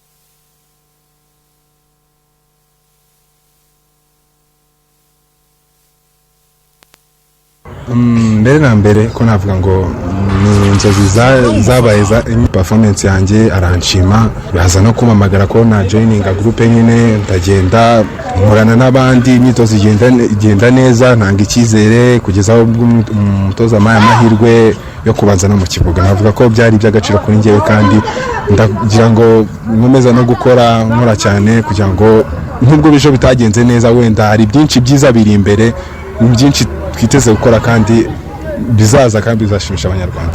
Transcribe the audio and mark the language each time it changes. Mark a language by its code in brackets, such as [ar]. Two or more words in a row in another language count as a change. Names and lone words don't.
[rw] mbere na mbere ko navuga ngo ni inzozi zabaye za performance yanjye, aranshima baza no kumamagara ko na [en] joining group [rw] nyine, ndagenda nkorana n'abandi, imyitozo igenda neza, ntanga icyizere kugeza aho umutoza amahirwe yo kubanza no mu kibuga. Navuga ko byari iby'agaciro kuri njyewe, kandi ndagira ngo nkomeza no nkora cyane kugira ngo nubwo bijo bitagenze neza, wenda hari byinshi byiza biri imbere, byinshi twiteze gukora kandi bizaza kandi bizashimisha Abanyarwanda.